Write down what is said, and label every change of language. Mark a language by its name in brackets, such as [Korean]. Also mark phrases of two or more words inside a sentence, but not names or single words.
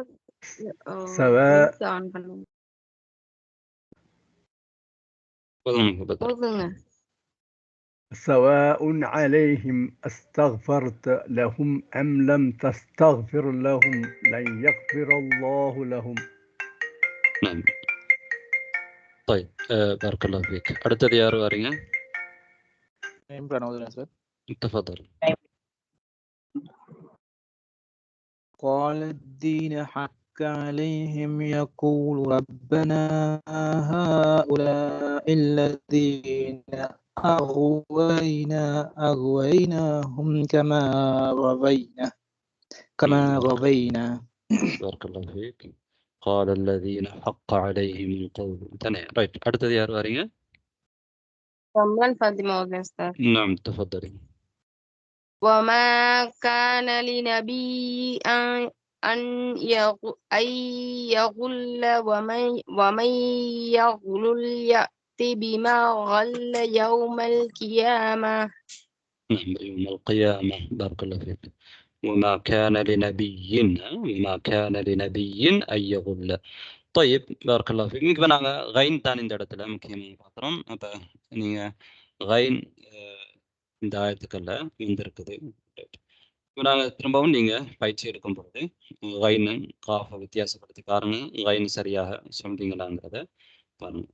[Arabic] سواء سواء عليهم استغفرت لهم أم لم تستغفر لهم لن يغفر الله لهم. نعم طيب بارك الله فيك. [Tamil] அடுத்தது யார் வாரீங்க? [Arabic] تفضل. قال الدين حق عليهم يقول ربنا هؤلاء الذين أغويناهم كما غوينا. بارك الله فيك. قال الذين حق عليهم القول. رايت. [Tamil] அடுத்தது யார் வாரீங்க؟ [Arabic] رمضان فاطمة أستاذ. نعم تفضلي. وما كان لنبي أن يغل ومن يغل يأت بما غل يوم القيامة. نعم يوم القيامة. بارك الله فيك. وما كان لنبي أن يغل. طيب بارك الله فيك. [Tamil] இப்போ நாங்கள் கைன் தான் இந்த இடத்துல முக்கியமாக பார்க்குறோம். அப்போ நீங்கள் கைன் இந்த ஆயத்துக்கல்ல வந்திருக்குது. இப்போ நாங்கள் திரும்பவும் நீங்கள் பயிற்சி எடுக்கும் பொழுது கைனு காஃபை வித்தியாசப்படுத்தி பாருங்கள். கைன் சரியாக சொல்றீங்களாங்கிறத பாருங்கள்.